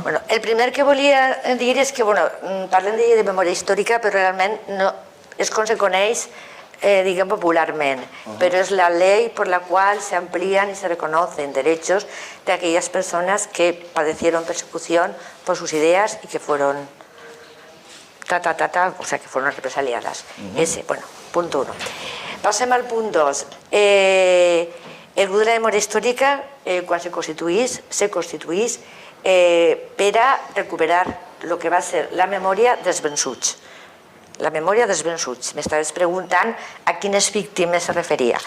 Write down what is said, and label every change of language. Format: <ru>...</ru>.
<ca>Bueno, el primer que volia dir és que, bueno, parlem de memòria històrica, però realment no, és com se coneix diguem popularment,</ca> <es>pero es la ley por la cual se amplían y se reconocen derechos de aquellas personas que padecieron persecución por sus ideas y que fueron o sea, que fueron represaliadas. Ese, bueno, punto 1.</es> <ca>Passem al punt 2. El grup de la memòria històrica, quan se constituís per a recuperar el que va ser la memòria dels vençuts. La memòria dels vençuts. M'estaves preguntant a quines víctimes se referia.</ca>